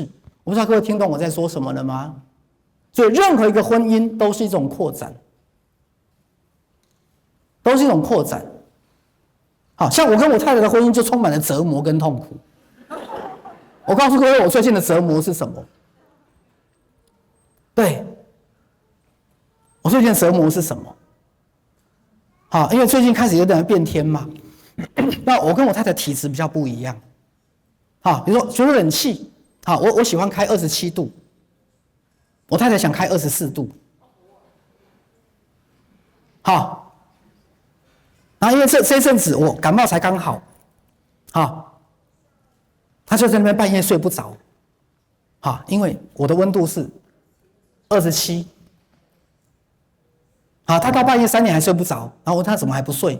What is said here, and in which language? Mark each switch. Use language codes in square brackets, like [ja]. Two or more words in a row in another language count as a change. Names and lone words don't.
[zh] 我不知道各位聽懂我在說什麼了嗎？所以任何一個婚姻都是一種擴展，都是一種擴展。好像我跟我太太的婚姻就充滿了折磨跟痛苦。我告訴各位，我最近的折磨是什麼？对，我最近的折磨是什麼？好，因為最近開始有點變天嘛。那我跟我太太體質比较不一樣，好，比如說冷氣，好，我喜歡開27度，我太太想開24度，好，然後因為這陣子我感冒才剛好，好，她就在那邊半夜睡不着，好，因為我的溫度是27，好，她到半夜3點還睡不着，然後我問她怎麼還不睡？